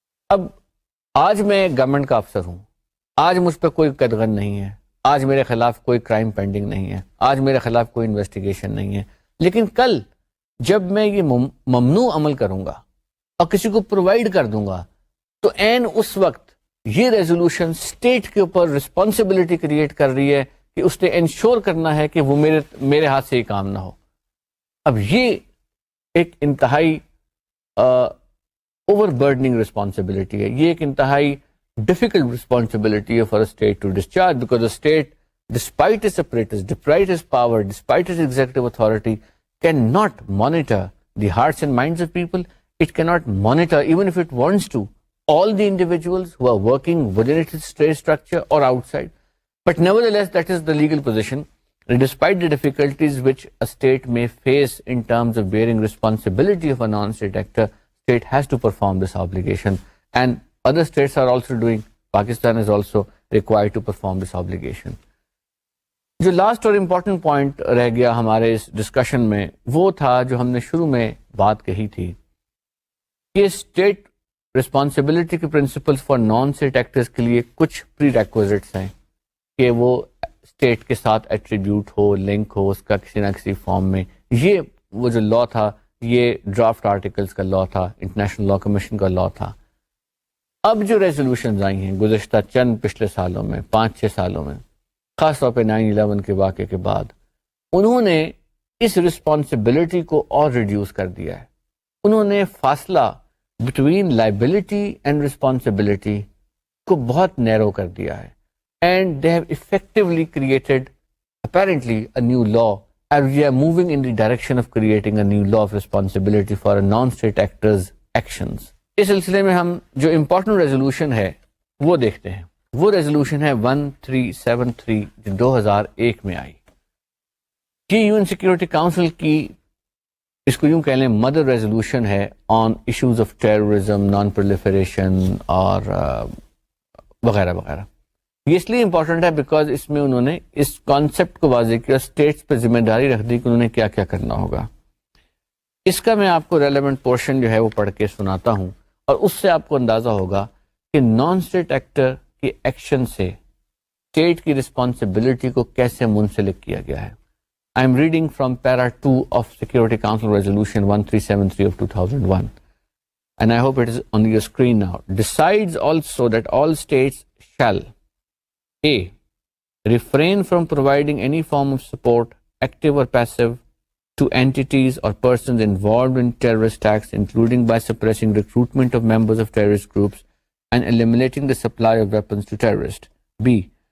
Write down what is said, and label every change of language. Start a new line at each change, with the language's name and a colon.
Urdu: اب آج میں گورنمنٹ کا افسر ہوں, آج مجھ پہ کوئی قدغن نہیں ہے, آج میرے خلاف کوئی کرائم پینڈنگ نہیں ہے, آج میرے خلاف کوئی انویسٹیگیشن نہیں ہے, لیکن کل جب میں یہ ممنوع عمل کروں گا اور کسی کو پرووائڈ کر دوں گا, تو این اس وقت یہ ریزولوشن اسٹیٹ کے اوپر رسپانسبلٹی کریٹ کر رہی ہے کہ اس نے انشور کرنا ہے کہ وہ میرے ہاتھ سے یہ کام نہ ہو. اب یہ ایک انتہائی اوور برڈننگ رسپانسبلٹی ہے,
English: یہ ایک انتہائی ڈیفیکلٹ رسپانسبلٹی ہے for a state to discharge, because the state, despite its apparatus, despite its power, despite its executive authority, cannot monitor the hearts and minds of people. It cannot monitor, even if it wants to, all the individuals who are working within its state structure or outside. But nevertheless, that is the legal position. despite the difficulties which a state may face in terms of bearing responsibility of a non-state actor, state has to perform this obligation, and other states are also doing. Pakistan is also required to perform this obligation.
Urdu: جو last اور important point رہ گیا ہمارے اس discussion میں وہ تھا جو ہم نے شروع میں بات کہی تھی کہ اسٹیٹ رسپانسبلٹی کے principles for non state actors کے لیے کچھ پری ریکوزٹس ہیں کہ وہ اسٹیٹ کے ساتھ ایٹریبیوٹ ہو، لنک ہو اس کا کسی نہ کسی فارم میں. یہ وہ جو لا تھا یہ ڈرافٹ آرٹیکلس کا لا تھا، انٹرنیشنل لا کمیشن کا لا تھا. اب جو ریزولوشنز آئی ہیں گزشتہ چند پچھلے سالوں میں 5-6 سالوں میں، خاص طور پہ 9/11 کے واقعے کے بعد، انہوں نے اس رسپانسبلٹی کو اور ریڈیوس کر دیا ہے. انہوں نے فاصلہ بٹوین لائبلٹی اینڈ رسپانسبلٹی کو بہت نیرو کر دیا ہے.
English: And they have effectively created apparently a new law, and we are moving in the direction of creating a new law of responsibility for a non-state actors' actions.
Urdu: اس سلسلے میں ہم جو important resolution ہے وہ دیکھتے ہیں. وہ ریزولوشن ہے 1373 جو 2001 میں آئی. یہ یو این سیکورٹی کاؤنسل کی اس کو یوں کہہ لیں مدر ریزولوشن ہے on issues of terrorism, non proliferation اور وغیرہ وغیرہ. یہ اس لیے امپورٹنٹ ہے بیکاز اس میں انہوں نے اس کانسیپٹ کو واضح کیا، اسٹیٹس پہ ذمہ داری رکھ دی کہ انہوں نے کیا کیا کرنا ہوگا. اس کا میں آپ کو ریلیونٹ پورشن جو ہے وہ پڑھ کے سناتا ہوں اور اس سے آپ کو اندازہ ہوگا کہ نان اسٹیٹ ایکٹر کے ایکشن سے اسٹیٹ کی رسپانسبلٹی کو کیسے منسلک کیا گیا ہے.
English: I am reading from para 2 of Security Council Resolution 1373 of 2001, and I hope it is on your screen now. Decides also that all states shall A. Refrain from providing any form of support, active or passive, to entities or persons involved in terrorist acts, including by suppressing recruitment of members of terrorist groups and eliminating the supply of weapons to terrorists. B.